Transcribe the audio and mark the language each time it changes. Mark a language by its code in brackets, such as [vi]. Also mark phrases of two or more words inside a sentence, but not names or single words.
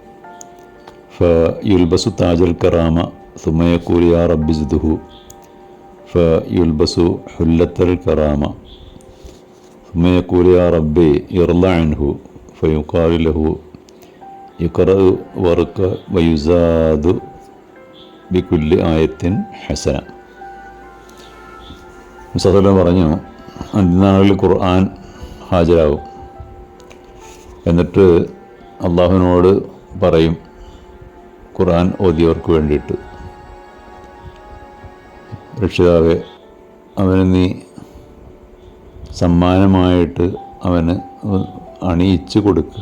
[ar] فيلبس تاج الكرامة ثم يقول يا رب زده فيلبس حلة الكرامة ثم يقول يا ربي يرضى عنه فيقال له يقرأ ورق ويزاد بكل آية حسنة. [ml] മുസല്ലം പറഞ്ഞു, അന്ത്യനാളിൽ ഖുർആൻ ഹാജരാകും. എന്നിട്ട് അള്ളാഹുവിനോട് പറയും, ഖുർആൻ ഓതിയവർക്ക് വേണ്ടിയിട്ട്, രക്ഷിതാവേ, അവന് നീ സമ്മാനമായിട്ട് അവന് അണിയിച്ചു കൊടുക്കുക.